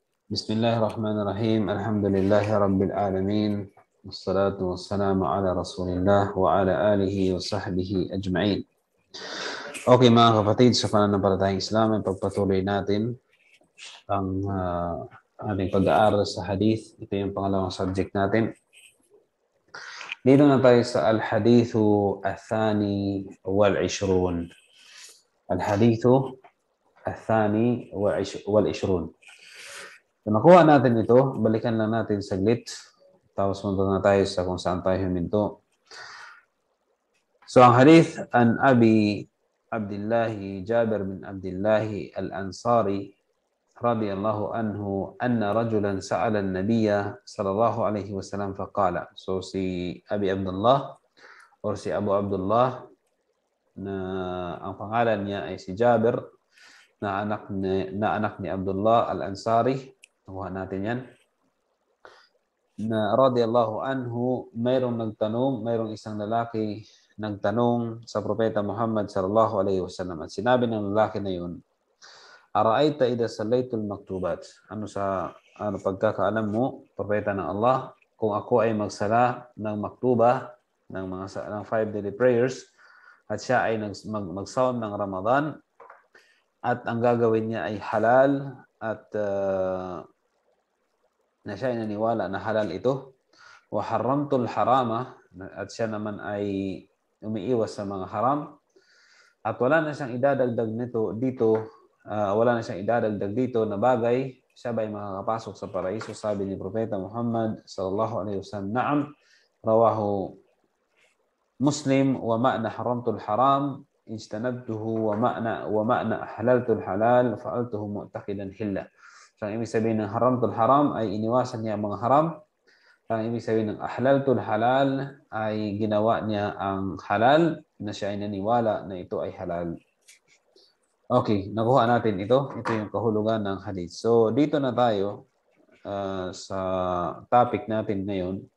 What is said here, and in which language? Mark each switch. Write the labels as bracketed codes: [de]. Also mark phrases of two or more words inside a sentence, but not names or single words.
[ar] بسم الله الرحمن الرحيم الحمد لله رب العالمين والصلاة والسلام على رسول الله وعلى آله وصحبه أجمعين. [tl] Okay mga kapatid, sa pananampalatayang Islam ay pagpatuloy natin ang ating pag-aaral sa hadith. Ito yung pangalawang subject natin. Dito na tayo sa [ar] الحديث الثاني والعشرون. الحديث الثاني والعشرون. [tl] Kung nakuha natin ito, balikan lang natin saglit. Tapos punta na tayo sa kung saan tayo huminto. So ang hadith [ar] عن أبي عبد الله جابر بن عبد الله الأنصاري رضي الله عنه أن رجلا سأل النبي صلى الله عليه وسلم فقال. [tl] So si Abi Abdullah or si Abu Abdullah na ang pangalan niya ay si Jabir na anak ni Abdullah al-Ansari. Nakuha natin yan. Na [ar] رضي الله عنه, [tl] mayroong isang lalaki nagtanong sa Propeta Muhammad [ar] صلى الله عليه وسلم. [tl] At sinabi ng lalaki na yun, [ar] أرأيت إذا صليت المكتوبات. [tl] Pagkakaalam mo, Propeta ng Allah, kung ako ay magsala ng maktuba, ng 5 [en] daily prayers, [tl] at siya ay magsawam ng Ramadan, at ang gagawin niya ay halal, at na siya ay naniwala na halal ito, [ar] وحرمت الحرام, [tl] at siya naman ay umiiwas sa mga haram, at wala na siyang idadagdag dito na bagay, siya ba ay makakapasok sa paraiso? Sabi ni Propeta Muhammad [ar] صلى الله عليه وسلم نعم رواه مسلم ومعنى حرمت الحرام اجتنبته ومعنى أحللت الحلال فعلته معتقدا حله. [tl] So, ang ibig sabihin ng [ar] حرمت الحرام [tl] ay iniwasan niya ang mga haram. Ang ibig sabihin ng [ar] أحللت الحلال [tl] ay ginawa niya ang halal na siya ay naniwala na ito ay halal. Okay, nakuha natin ito. Ito yung kahulugan ng hadith. So, dito na tayo sa topic natin ngayon.